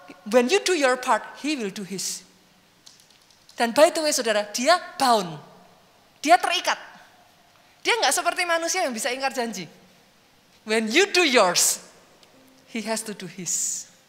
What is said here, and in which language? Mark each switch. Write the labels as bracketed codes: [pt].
[en] When you do your part, he will do his. Dan by the way saudara, dia bound. [id] Dia terikat. Dia nggak seperti manusia yang bisa ingkar janji. [en] When you do yours, he has to do his.